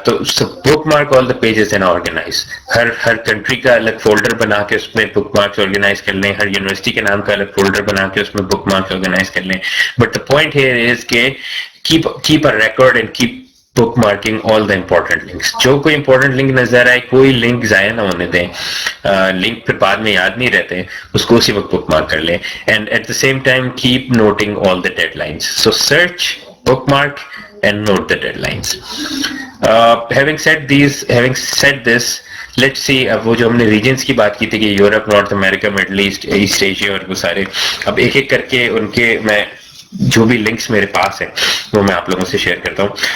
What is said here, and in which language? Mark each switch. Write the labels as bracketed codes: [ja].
[hi] तो [en] Bookmark all the pages and organise. [hi] हर country का अलग फोल्डर बना के उसमें बुक मार्क्स ऑर्गेनाइज कर लें, हर यूनिवर्सिटी के नाम का अलग फोल्डर बना के उसमें बुक मार्क्स ऑर्गेनाइज कर लें. [en] But the point here is के keep a record and keep bookmarking all the important links. [hi] जो कोई important link नजर आए, कोई लिंक जाया ना होने दें. लिंक फिर बाद में याद नहीं रहते, उसको उसी वक्त bookmark कर लें. [en] And at the same time keep noting all the deadlines. So search, bookmark and note the deadlines. Having said this, let's see. [hi] अब वो जो हमने रीजन्स की बात की थी कि Europe, north America, middle east, east Asia और वो सारे, अब एक एक करके उनके मैं जो भी लिंक्स मेरे पास हैं वो मैं आप लोगों से शेयर करता हूँ.